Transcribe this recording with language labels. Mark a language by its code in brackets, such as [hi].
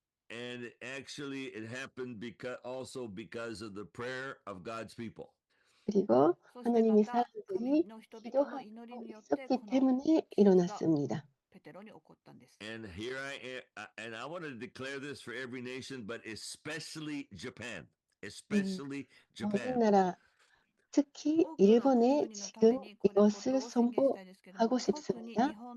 [en] And actually it happened also because of the prayer of God's people. [ko] 그리고 하나님의 사람들이 기도하고 있었기 때문에 일어났습니다. [en] And here I am, and I want to declare this for every nation, but especially Japan. Especially Japan. [ko] 모든 나라, 특히 일본에 지금 이것을 선포하고 싶습니다.